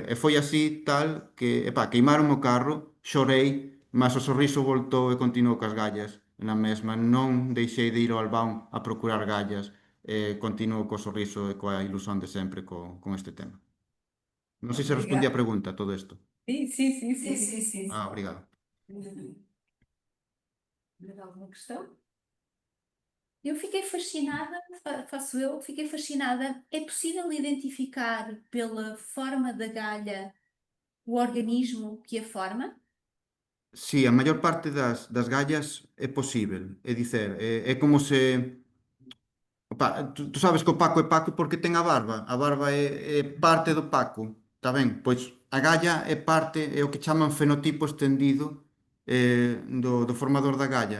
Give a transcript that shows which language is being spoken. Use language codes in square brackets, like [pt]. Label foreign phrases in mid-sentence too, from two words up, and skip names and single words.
[gl] E foi así tal que, queimaron o carro, chorei, mas o sorriso voltou e continuou cas gallas na mesma. Non deixei de ir ao Albán a procurar gallas, continuo co sorriso e coa ilusión de sempre con este tema. Non sei se respondi a [pt] Obrigada. [gl] pregunta, todo isto. [pt] Sim, sim, sim, Sim, sim. sim, sim. Obrigado. Mais alguma questão? Eu fiquei fascinada, faço eu, fiquei fascinada. É possível identificar pela forma da galha o organismo que a forma? [gl] Sí, a maior parte das gallas é posível. É dicer, é como se... tú sabes que o Paco é Paco porque ten a barba. A barba é parte do Paco. Está ben? Pois a galla é o que chaman fenotipo extendido, do formador da galla.